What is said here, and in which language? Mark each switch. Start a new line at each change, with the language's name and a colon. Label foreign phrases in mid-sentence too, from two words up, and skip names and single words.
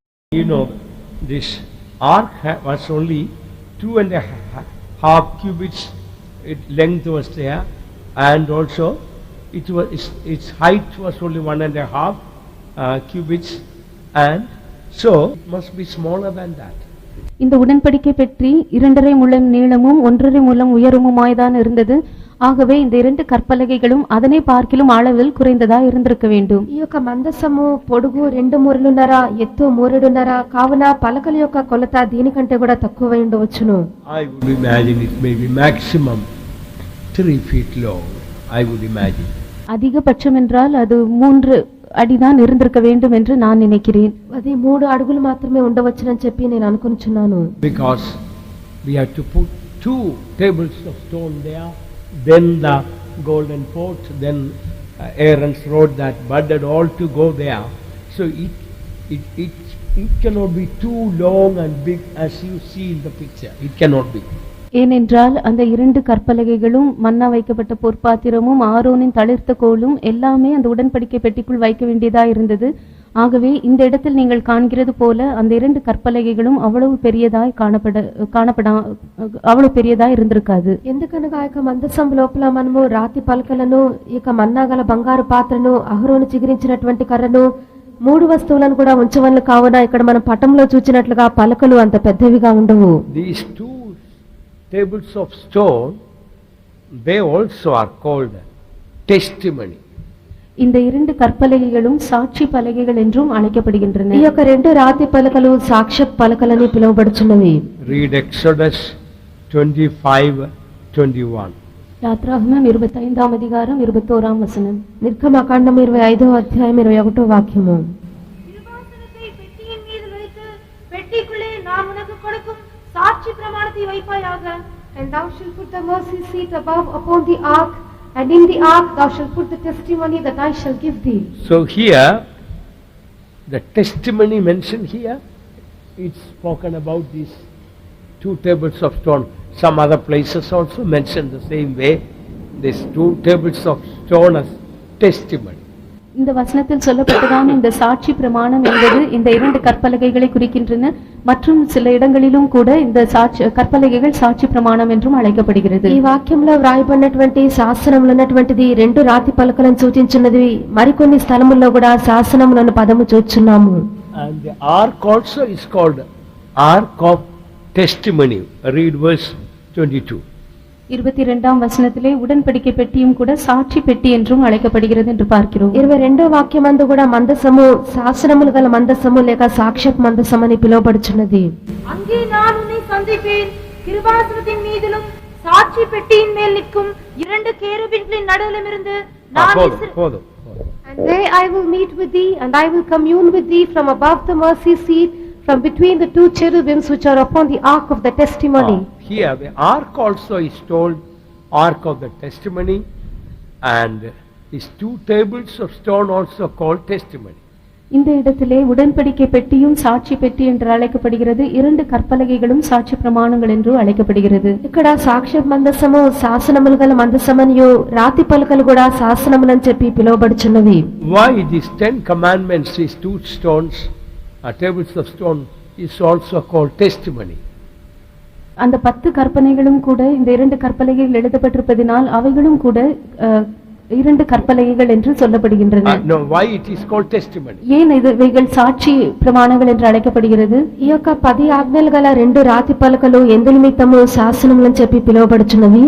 English: You know, this ark was only 2.5 cubits. Length was there, and also its height was only 1.5 cubits, and so it must be smaller than that.
Tamil: இந்த உடன்படிக்கை பெட்டி 2.5 முழம் நீளமும் 1.5 முழம் உயரமுமாய்தான் இருந்தது. ஆகவே இந்த இரண்டு கற்பலகைகளும் அதனை பார்க்கிலும் அளவில் குறைந்ததா இருந்திருக்க வேண்டும்.
Telugu: ఈ యొక్క మందసము పొడుగు 2 మూరలున్నర ఎత్తు 3.5 కావున పలకల యొక్క కొలత దీనికంటే కూడా తక్కువ ఉండవచ్చును.
English: I would imagine it may be maximum 3 feet long. I would imagine.
Tamil: அதிகபட்சம் என்றால் அது 3 అడిதான் இருந்திருக்க வேண்டும் என்று நான் நினைக்கிறேன்.
Telugu: అది 3 అడుగులు మాత్రమే ఉండవచ్చునని చెప్పి నేను అనుకుంటున్నాను.
English: Because we have to put 2 tables of stone there, then the golden pot, then Aaron's rod that budded, all to go there. So it cannot be too long and big as you see in the picture. It cannot be.
Tamil: ஏனென்றால் அந்த 2 கற்பலகைகளும் மன்னா வைக்கப்பட்ட பொற்பாத்திரமும் ஆரோனின் தளிர்த்த கோலும் எல்லாமே அந்த உடன்படிக்கை பெட்டிக்குள் வைக்க வேண்டியதா இருந்தது. ஆகவே இந்த இடத்தில் நீங்கள் காண்கிறது போல அந்த 2 கற்பலகைகளும் அவ்வளவு பெரியதாய் அவ்வளவு பெரியதாய் இருந்திருக்காது.
Telugu: ఎందుకనగా ఆ యొక్క మందసం లోపల మనము రాతి పలకలను ఈ యొక్క మన్నాగల బంగారు పాత్రను అహరోను చిగురించినటువంటి కర్రను 3 వస్తువులను కూడా ఉంచవలను కావున ఇక్కడ మనం పటంలో చూచినట్లుగా పలకలు అంత పెద్దవిగా ఉండవు.
English: These 2 tables of stone, they also are called testimony.
Tamil: இந்த 2 கற்பலகைகளும் சாட்சி பலகைகள் என்றும் அழைக்கப்படுகின்றன.
Telugu: ఈ యొక్క 2 రాతి పలకలు సాక్ష్య పలకలని పిలువబడుచున్నవి.
English: Read Exodus 25:21.
Telugu: యాత్రాగమం 25వ అధ్యాయం 21వ వచనం. నిర్గమకాండం 25వ అధ్యాయం 21వ వాక్యము.
Tamil: கிருபாசனத்தை பெட்டியின் மீது வைத்து பெட்டிக்குள்ளே நான் உனக்கு கொடுக்கும் சாட்சி பிரமாணத்தை வைப்பாயாக.
English: And thou shalt put the mercy seat above upon the ark, and in the ark thou shalt put the testimony that I shall give thee. So here, the testimony mentioned here, it's spoken about these 2 tables of stone. Some other places also mention the same way, these 2 tables of stone as testimony.
Tamil: இந்த வசனத்தில் சொல்லப்பட்டதான இந்த சாட்சி பிரமாணம் என்பது இந்த 2 கற்பலகைகளை குறிக்கின்றன. மற்றும் சில இடங்களிலும் கூட இந்த கற்பலகைகள் சாட்சி பிரமாணம் என்றும் అழைக்கப்படுகிறது.
Telugu: ఈ వాక్యంలో వ్రాయబడినటువంటి శాసనములు ఉన్నటువంటిది 2 రాతి పలకలను సూచించున్నది. మరికొన్ని స్థలముల్లో కూడా శాసనములను పదము చూచున్నాము.
English: And the ark also is called Ark of Testimony. Read verse 22.
Tamil: 22ஆம் வசனத்திலே உடன்படிக்கை பெட்டியும் கூட சாட்சி பெட்டி என்றும் அழைக்கப்படுகிறது என்று பார்க்கிறோம்.
Telugu: 22వ వాక్యమందు కూడా మందసము శాసనములు గల మందసము లేక సాక్ష్య మందసం అని పిలువబడుచున్నది.
Tamil: அங்கே நான் உன்னை சந்திப்பேன், கிருபாசனத்தின் மீதிலும் சாட்சி பெட்டியின் மேல் நிற்கும் 2 கேருபீன்களின் நடுவிலிருந்து நான்
English: And there I will meet with thee, and I will commune with thee from above the mercy seat, from between the 2 cherubims which are upon the ark of the testimony. Here the ark also is told Ark of the Testimony, and these 2 tables of stone also called testimony.
Tamil: இந்த இடத்திலே உடன்படிக்கை பெட்டியும் சாட்சி பெட்டி என்று அழைக்கப்படுகிறது. 2 கற்பலகைகளும் சாட்சி பிரமாணங்கள் என்று அழைக்கப்படுகிறது.
Telugu: ఇక్కడ సాక్ష్య మందసము శాసనములు గల మందసమనియు రాతి పలకలు కూడా శాసనములని చెప్పి పిలువబడుచున్నవి.
English: Why these 10 commandments, these 2 stones, tables of stone, is also called testimony?
Tamil: அந்த 10 கற்பனைகளும் கூட இந்த 2 கற்பலகைகள் எழுதப்பட்டிருப்பதினால் அவைகளும் கூட 2 கற்பலகைகள் என்று சொல்லப்படுகின்றன.
English: No, why it is called testimony?
Tamil: ஏன் இவைகள் சாட்சி பிரமாணங்கள் என்று அழைக்கப்படுகிறது?
Telugu: ఈ యొక్క 10 ఆజ్ఞలు గల 2 రాతి పలకలు ఎందు నిమిత్తము శాసనములని చెప్పి పిలువబడుచున్నవి.